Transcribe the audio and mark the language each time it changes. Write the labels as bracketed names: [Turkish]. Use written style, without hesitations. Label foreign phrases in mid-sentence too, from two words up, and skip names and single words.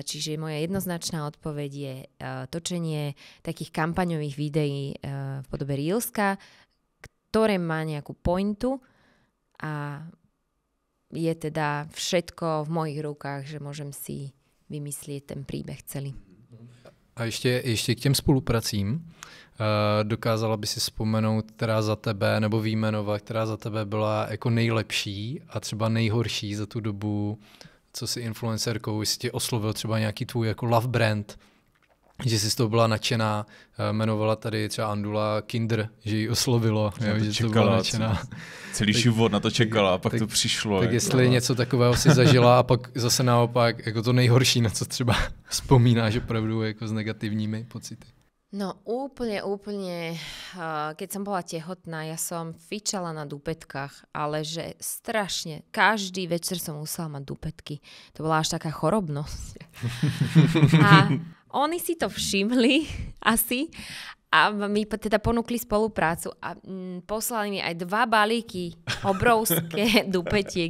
[Slovak] Čiže moja jednoznačná odpoveď je točenie takých kampaňových videí v podobe Reelska, ktoré má nejakú pointu a je teda všetko v mojich rukách, že môžem si vymyslieť ten príbeh celý. [Czech] A ještě k těm spolupracím. Dokázala by si vzpomenout, která za tebe, nebo výjmenovat, která za tebe byla jako nejlepší a třeba nejhorší za tu dobu, co jsi influencerkou, jestli tě oslovil třeba nějaký tvůj jako [English] love brand, [Czech] že jsi z toho byla nadšená, jmenovala tady třeba Andula Kinder, že ji oslovilo, že to byla nadšená. Celý život na to čekala a pak to přišlo. Tak jestli něco takového si zažila a pak zase naopak jako to nejhorší, na co třeba vzpomínáš opravdu jako s negativními pocity. [Slovak] No úplne, keď som bola tehotná, ja som fičala na dupetkách, ale že strašne, každý večer som musela mať dupetky. To bola až taká chorobnosť. A oni si to všimli asi a mi teda ponúkli spoluprácu a poslali mi aj 2 balíky obrovské dupetiek.